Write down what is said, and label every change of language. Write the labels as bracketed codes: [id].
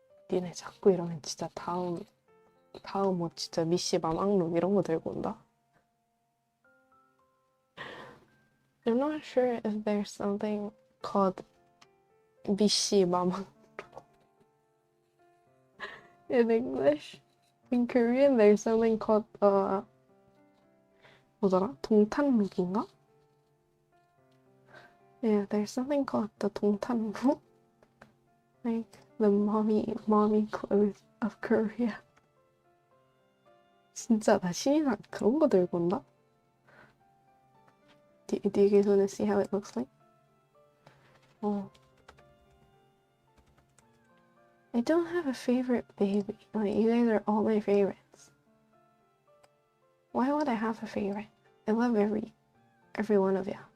[ko] 니네 자꾸 이러면 진짜 다음 뭐 진짜 미씨 마망룩 이런 거 들고 온다. [en] I'm not sure if there's something called [ko] 미씨 마망 [en] in English. In Korean, there's something called [ko] 뭐더라? 동탄룩인가? [en] Yeah, there's something called the [ko] 동탄룩. [en] Like the mommy clothes of Korea. [ko] 진짜 나 신이나 그런 거 들고 온다? [en] Do you guys want to see how it looks like? Oh. I don't have a favorite baby. Like, you guys are all my favorites. Why would I have a favorite? I love every one of you.